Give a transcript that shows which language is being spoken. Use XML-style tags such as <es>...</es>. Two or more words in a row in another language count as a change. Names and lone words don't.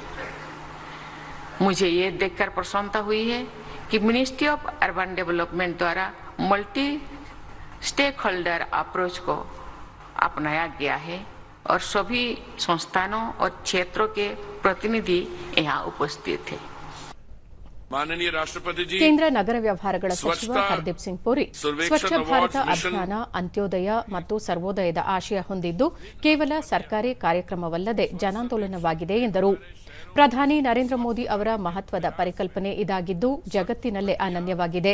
<hi>मुझे ये देखकर प्रसन्नता हुई है कि मिनिस्ट्री ऑफ अर्बन डेवलपमेंट द्वारा</hi> <en>multi stakeholder approach</en> <hi>को अपनाया गया है और सभी संस्थानों और क्षेत्रों के प्रतिनिधि यहाँ उपस्थित थे. माननीय राष्ट्रपति जी,</hi> <kn>ಕೇಂದ್ರ ನಗರ ವ್ಯವಹಾರಗಳ ಸಚಿವ ಹರ್ದೀಪ್ ಸಿಂಗ್ ಪುರಿ ಸ್ವಚ್ಛ ಭಾರತ ಅಭಿಯಾನ ಅಂತ್ಯೋದಯ ಮತ್ತು ಸರ್ವೋದಯದ ಆಶಯ ಹೊಂದಿದ್ದು, ಕೇವಲ ಸರ್ಕಾರಿ ಕಾರ್ಯಕ್ರಮವಲ್ಲದೆ ಜನಾಂದೋಲನವಾಗಿದೆ ಎಂದರು. ಪ್ರಧಾನಿ ನರೇಂದ್ರ ಮೋದಿ ಅವರ ಮಹತ್ವದ ಪರಿಕಲ್ಪನೆ ಇದಾಗಿದ್ದು, ಜಗತ್ತಿನಲ್ಲೇ ಅನನ್ಯವಾಗಿದೆ.</kn>